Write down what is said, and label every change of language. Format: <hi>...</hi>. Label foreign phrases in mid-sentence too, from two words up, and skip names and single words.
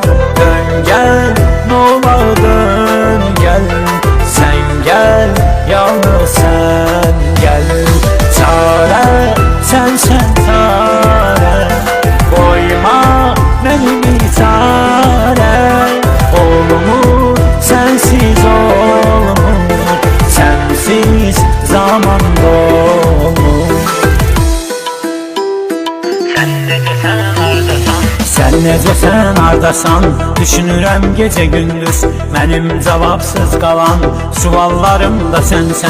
<tr>Dön gel, nolar dön gel, sen gel, yalnız sen gel. Çare, sensen çare, koyma beni bir çare. Olmur, sensiz olmur, sensiz zaman dolmur.</tr> <az>Sen necəsən, hardasan? Düşünürəm gecə gündüz, mənim cavabsız qalan suallarım da sənsən.</az>